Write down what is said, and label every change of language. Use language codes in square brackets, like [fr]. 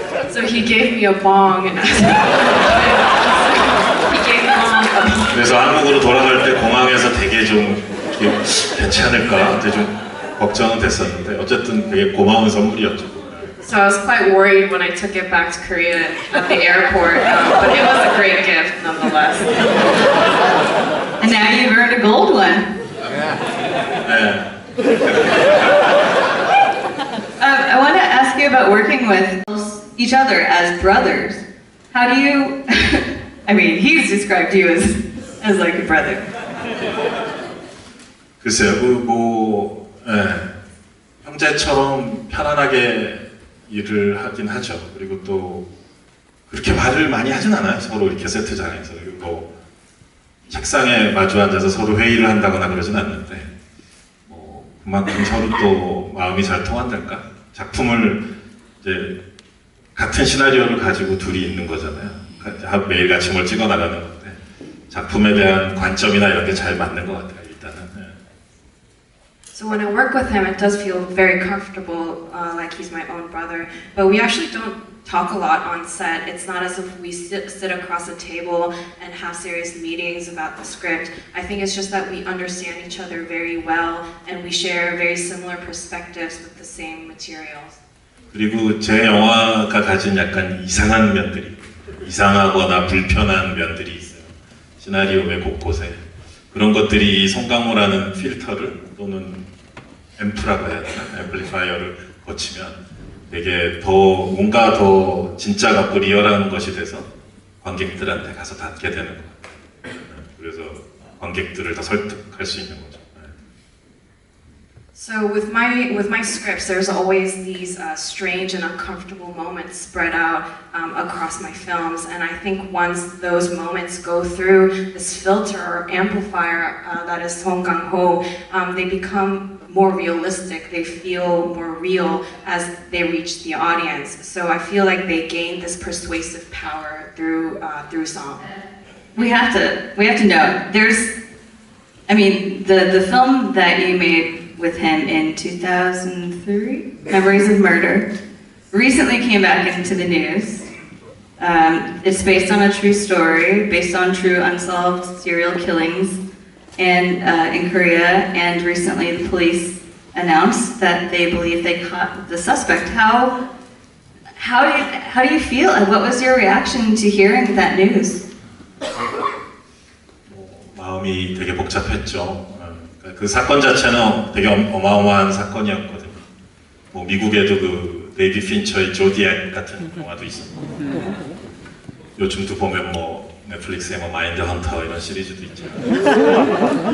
[en] So he gave me a bong, and he gave Bong a bong. [ko] 그래서 한국으로 돌아갈 때 공항에서 되게 좀 괜찮을까, 되게 좀 걱정은 됐었는데 어쨌든 되게 고마운 선물이었죠. [en] So I was quite worried when I took it back to Korea at the airport, but it was a great gift nonetheless. And now you've earned a gold one. [ko] 네. [en] I want to ask you about working with each other as brothers. How do you, I mean, he's described you as like a brother. [ko] 글쎄요, 형제처럼 편안하게 일을 하긴 하죠. 그리고 또 그렇게 말을 많이 하진 않아요. 서로 이렇게 세트장에서. 그리고 책상에 마주 앉아서 서로 회의를 한다거나 그러진 않는데 그만큼 서로 또 마음이 잘 통한달까? 작품을 이제 같은 시나리오를 가지고 둘이 있는 거잖아요. 매일 같이 뭘 찍어 나가는 건데 작품에 대한 관점이나 이런 게 잘 맞는 것 같아요. 일단은. [en] So when I work with him, it does feel very comfortable, like he's my own brother. But we actually don't talk a lot on set. It's not as if we sit across a table and have serious meetings about the script. I think it's just that we understand each other very well and we share very similar perspectives with the same materials. [ko] 그리고 제 영화가 가진 약간 이상한 면들이, 이상하거나 불편한 면들이 있어요. 시나리오의 곳곳에. 그런 것들이 이 송강호라는 필터를 또는 앰프라고 해야 되나? 앰플리파이어를 거치면 되게 뭔가 더 진짜 같고 리얼한 것이 돼서 관객들한테 가서 닿게 되는 것 같아요. 그래서 관객들을 더 설득할 수 있는 거죠. [en] So with my scripts, there's always these strange and uncomfortable moments spread out across my films, and I think once those moments go through this filter or amplifier that is Song Kang-ho, they become more realistic. They feel more real as they reach the audience. So I feel like they gain this persuasive power through song. We have to know. The film that you made with him in 2003, Memories of Murder, recently came back into the news. It's based on a true story, based on true unsolved serial killings in Korea, and recently the police announced that they believe they caught the suspect. How do you feel, and what was your reaction to hearing that news? [ko] 마음이 되게 복잡했죠. 그 사건 자체는 되게 어마어마한 사건이었거든요. 미국에도 그 데이비 핀처의 조디액 같은 영화도 있었고, 요즘도 보면 넷플릭스에 마인드 헌터 이런 시리즈도 있잖아요.